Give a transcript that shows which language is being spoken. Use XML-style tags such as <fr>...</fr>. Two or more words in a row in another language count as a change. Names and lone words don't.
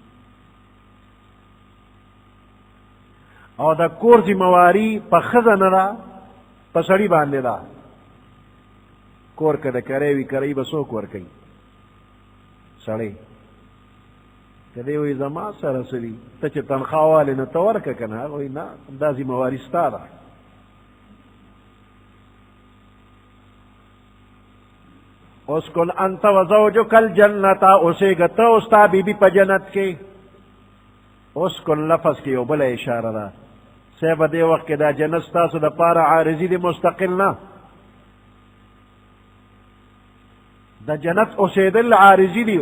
<ps>او د کور ذمواري په ښځه نه ده، په سړي باندې ده. کور که د کری وي کری به څوک ورکوي؟ سړی. که دی وایي زما سره څه دي، ته چې تنخوا والې نو ته ورکه که نه. هغه وایي نه، دا ذمواري ستا ده.</ps> <ar>اسکن انت وزوجک الجنة،</ar> <ps>اوسېږه ته او ستا بیبي په جنت کې. اسکن لفظ کې یو بله اشاره ده. صاحب دې وخت کې دا جنت ستاسو د پاره عارضي دی، مستقل نه. د جنت اوسېدل عارضي دي.</ps>